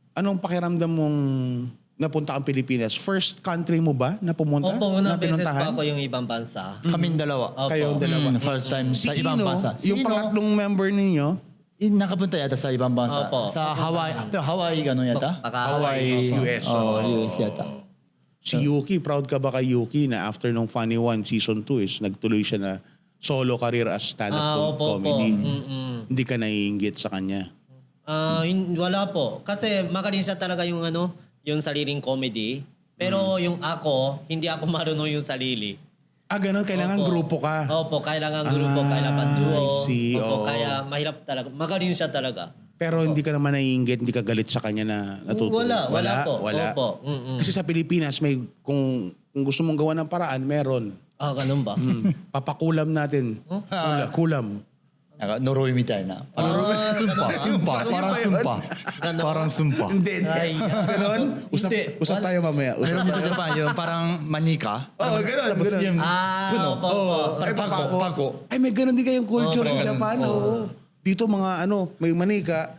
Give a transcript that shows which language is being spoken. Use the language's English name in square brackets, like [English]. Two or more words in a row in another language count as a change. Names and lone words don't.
[Filipino] Anong pakiramdam mong napunta kang Pilipinas, first country mo ba na pumunta? Opo, na unang beses pinuntahan? pa ako yung ibang bansa. Kaming dalawa. Opo. Kayong dalawa. [English] First time [Filipino] Si sa ibang Ino, bansa. yung pangatlong member ninyo, nakapunta yata sa ibang bansa. Opo. Sa Hawaii. Pero Hawaii gano'n yata? Hawaii. US. Oh, US yata. Si Yuki, proud ka ba kay Yuki na after nung Funny One Season 2 is nagtuloy siya na [English] solo career as stand-up [Filipino] Opo, comedy? Mm-mm. Hindi ka naiinggit sa kanya? Wala po. Kasi magaling siya talaga yung yung sariling comedy. Pero yung ako, hindi ako marunong yung sarili. Ganun, kailangan Opo. grupo ka. Opo, kailangan grupo, kailangan duo. [English] I see, [Filipino] Opo, oo. kaya mahirap talaga. Magaling siya talaga. Pero hindi ka naman naiinggit, hindi ka galit sa kanya na natutulog? Wala po. Wala. Opo. Mm-mm. Kasi sa Pilipinas, may kung gusto mong gawa ng paraan, meron. Ganun ba? Papakulam natin. Kulam. [Japanese] Noroy みたいな. [Filipino] Sumpa. Parang sumpa. Ganun. Parang sumpa. Hindi. Ay, Ganon? Usap Hindi. tayo mamaya. Meron din sa Japan yung parang manika. Oo, ganon. Tapos ganon. yung puno. opo. Ay, Parang pako. Ay, may ganon din kayong culture Oo, sa parang Japan. ganun. Oo. Dito mga may manika.